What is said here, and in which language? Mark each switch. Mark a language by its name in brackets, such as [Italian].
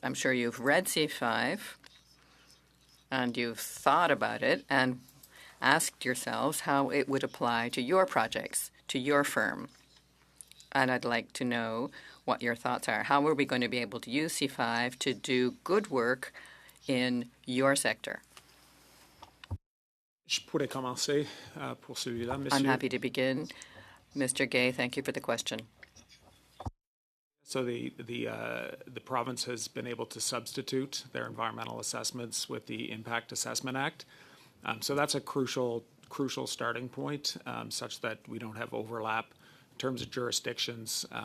[English] I'm sure you've read C5 and you've thought about it and asked yourselves how it would apply to your projects, to your firm. And I'd like to know what your thoughts are. How are we going to be able to use C5 to do good work in your sector? [French] Je pourrais commencer pour celui-là, monsieur. [English] I'm happy to begin. Mr. Gay, thank you for the question. So the province has been able to substitute their environmental assessments with the Impact Assessment Act. So that's a crucial starting point, such that we don't have overlap in terms of jurisdictions.